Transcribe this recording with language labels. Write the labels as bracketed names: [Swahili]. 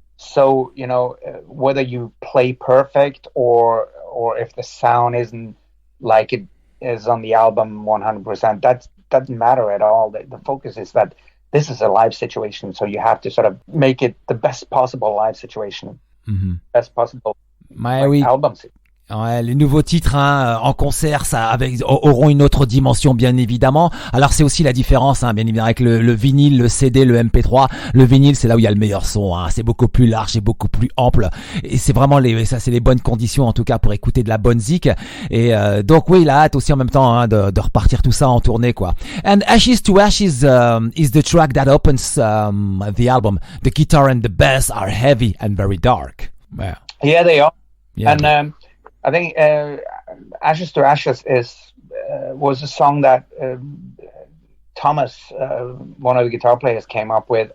[English] So, whether you play perfect or if the sound isn't like it is on the album 100%, that doesn't matter at all. The focus is that this is a live situation, so you have to sort of make it the best possible live situation, best possible album situation. [French] Ouais, les nouveaux titres en concert, auront une autre dimension, bien évidemment. Alors c'est aussi la différence, bien évidemment, avec le vinyle, le CD, le MP3. Le vinyle, c'est là où il y a le meilleur son. C'est beaucoup plus large et beaucoup plus ample. Et c'est vraiment c'est les bonnes conditions, en tout cas, pour écouter de la bonne zik. Et donc oui, il a hâte aussi en même temps de repartir tout ça en tournée, quoi. [English] And Ashes to Ashes is the track that opens the album. The guitar and the bass are heavy and very dark. Yeah, they are. Yeah. And I think Ashes to Ashes was a song that Thomas, one of the guitar players, came up with.